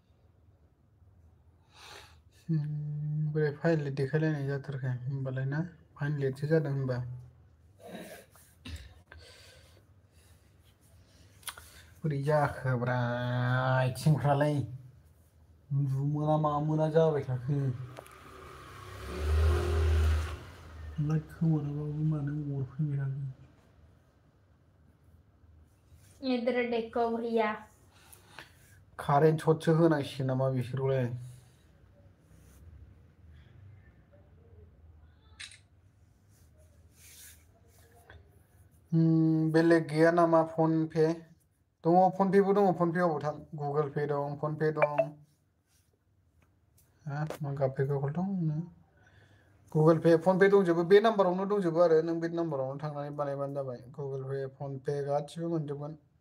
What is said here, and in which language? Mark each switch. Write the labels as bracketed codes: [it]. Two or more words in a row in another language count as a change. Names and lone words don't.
[brx] बोरै फाइल देखायलायनाय जाथारखो होमबालाय ना फाइन लेटसो जादों होनबा बोरै जाखोब्रा आथिंफ्रालाय उन्दुमोना मामोना जाबाय थाखो लाइट खोमोराबाबो मानो अरफैबाय थाखो [hi] इधर देखो भैया [brx] कारेन्ट सटसो होनांसिगोन नामा बिसोरखौलाय बेलेग गैया नामा फन पे दङ फन पेबो दङ फन पेआवबो थां गुगोल पे दं फन पे दं हा मा गाबफैखो दं गुगोल पे फन पे दंजोबो बे नाम्बारावनो दंजोबो आरो नों बे नाम्बारावनो थांनानै बानायबानो जाबाय गुगोल पे फन पे गासिबो मोनजोबगोन